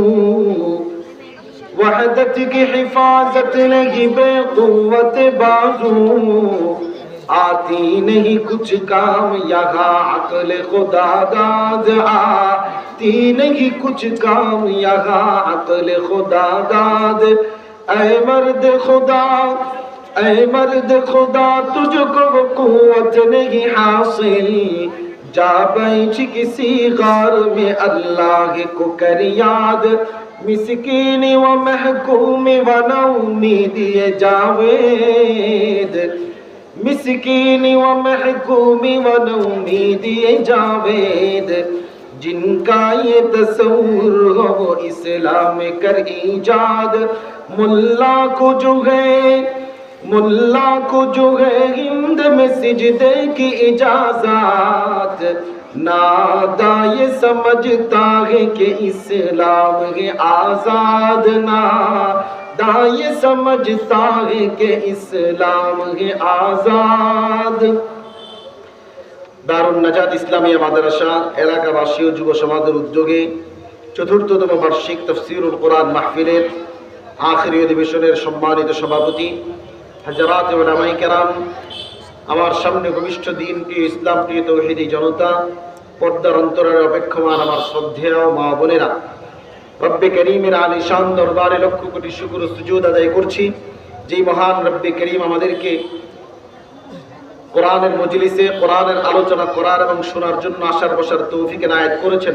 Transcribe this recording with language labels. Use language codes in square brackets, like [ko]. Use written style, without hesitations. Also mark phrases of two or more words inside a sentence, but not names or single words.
[ur] وحدت کی حفاظت نہیں بے قوت بازو آتی نہیں کچھ کام یہاں عقل خدا داد آتی نہیں کچھ کام یہاں عقل خدا داد اے مرد خدا تجھ کو قوت نہیں حاصل جا بیٹھ کسی غار میں اللہ کو کر یاد مسکین و محکوم و نومید جاوید مسکین و محکوم و نومید جاوید جن کا یہ تصور ہو وہ اسلام کر ایجاد ملا کو جو ہے ہند میں سجدے کی اجازت نادا یہ سمجھتا ہے کہ اسلام ہے آزاد نادا یہ سمجھتا ہے کہ اسلام ہے آزاد [bn] দারুন নাজাত ইসলামিয়া মাদ্রাসা এলাকাবাসী ও যুব সমাজের উদ্যোগে চতুর্থতম বার্ষিক তাফসীরুল কোরআন মাহফিলের আখিরি অধিবেশনের সম্মানিত সভাপতি হযরত উলামায়ে কেরাম আমার সামনে ভবিষ্য দিন প্রিয় ইসলাম প্রিয় তৌহিদি জনতা পর্দার অন্তরের অপেক্ষমান আমার শ্রদ্ধেয় মা বোনেরা রব্বে করিমের আলিশান দরবারে লক্ষ কোটি শুকর ও সুজুদ আদায় করছি যেই মহান রব্বে করিম আমাদেরকে কোরআনের মজলিসে কোরআনের আলোচনা করার এবং শোনার জন্য আসার বসার তৌফিক এনায়েত করেছেন।